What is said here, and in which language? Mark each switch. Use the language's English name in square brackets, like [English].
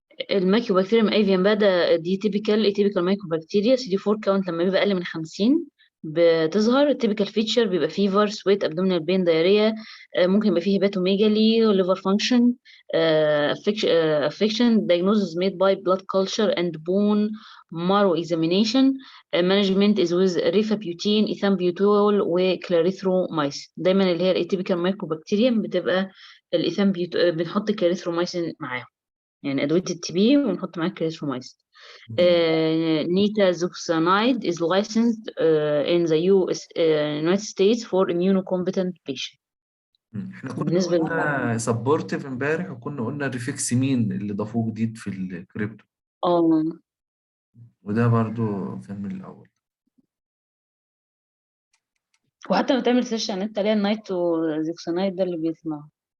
[Arabic] المايكوبكتيريوم افيان بقى دي تيبيكال مايكوبكتيريا سي دي 4 كاونت لما بيبقى اقل من 50 بتظهر. التيبيكال فيتشر بيبقى فيفر، سويت، ابدومينال بين، دايريا، ممكن يبقى فيه هيباتوميجالي وليفر فانكشن، افكشن. [English] diagnosis made by blood culture and bone marrow examination. management is with rifabutin, ethambutol وكلاريثرومايسين. [Arabic] دايما اللي هي الاتيبيكال مايكوبكتيريوم بتبقى بنحط كلاريثرومايسين معاهم، يعني أدوية التي بي ونحط معاها كريزرومايسين. [English] Nitazoxanide is licensed in the US, United States for immunocompetent patient. [Arabic] احنا كنا بالنسبة قلنا سبورتيف امبارح، وكنا قلنا الريفكسمين اللي ضافوه جديد في الكريبتو، اه وده برضو كان من الأول. وحتى لما تعمل سيرش على النت عليها النيتروزوكسانايد ده اللي بيسمعه.